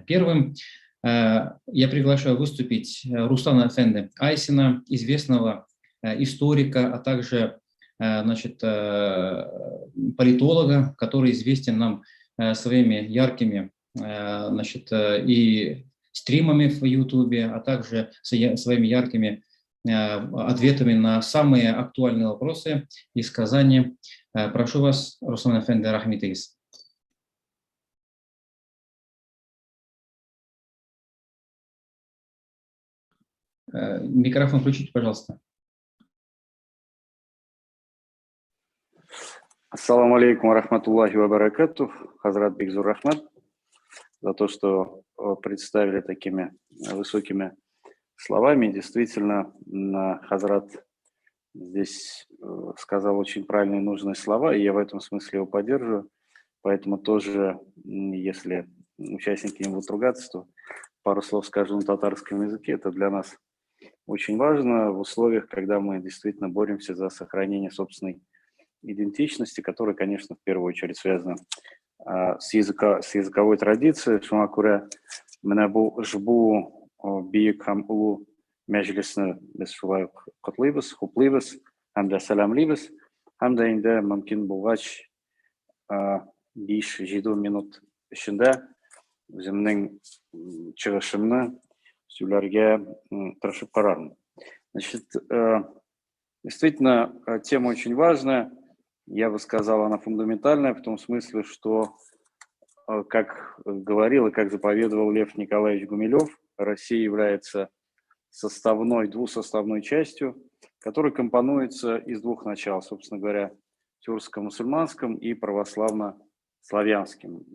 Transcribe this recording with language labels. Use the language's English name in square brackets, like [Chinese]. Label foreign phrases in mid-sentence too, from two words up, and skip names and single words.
[Russian] Первым я приглашаю выступить Руслана Эфенди Айсина, известного историка, а также, значит, политолога, который известен нам своими яркими, значит, и стримами в Ютубе, а также своими яркими ответами на самые актуальные вопросы из Казани. Прошу вас, Руслан Эфенди, рахмитейс. Микрофон включите, пожалуйста. [Arabic] السلام عليكم ورحمة الله وبركاته. [Russian] Хазрат Бигзур Рахмат за то, что представили такими высокими словами. Действительно, Хазрат здесь сказал очень правильные и нужные слова, и я в этом смысле его поддерживаю. Поэтому тоже, если участники не будут ругаться, то пару слов скажу на татарском языке. Это для нас очень важно в условиях, когда мы действительно боремся за сохранение собственной идентичности, которая, конечно, в первую очередь связана с языковой традицией. [Tatar] Шуңа күрә менә бу ошбу бийек һәм улуу мәҗлесне без шулай ук котлыйбыз, хуплыйбыз һәм дә сәламлыйбыз. Һәм дә инде мөмкин булгач 5-7 минут эчендә үземнең чыгышымны сөйләргә тырышып карармын. [Russian] Значит, действительно, тема очень важная. Я бы сказал, она фундаментальная в том смысле, что, как говорил и как заповедовал Лев Николаевич Гумилев, Россия является двусоставной частью, которая компонуется из двух начал, собственно говоря, тюркско-мусульманским и православно-славянским.